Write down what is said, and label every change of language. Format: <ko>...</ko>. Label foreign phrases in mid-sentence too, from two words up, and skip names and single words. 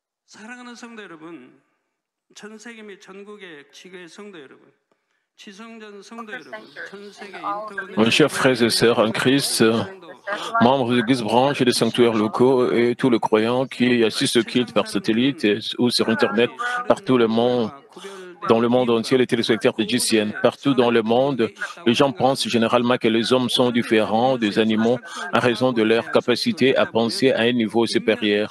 <ko>사랑하는 성도 여러분, 전 세계 및 전국의 지교의 성도 여러분, 지성전 성도 여러분, 전 세계</ko> <fr>Mes</fr> <ko>인터넷</ko> <fr>chers frères et sœurs en Christ, membres de l'Église branche et des sanctuaires locaux et tous les croyants qui assistent au culte par satellite ou sur Internet, partout le monde, dans le monde entier, les téléspectateurs de GCN, partout dans le monde, les gens pensent généralement que les hommes sont différents des animaux en raison de leur capacité à penser à un niveau supérieur.</fr>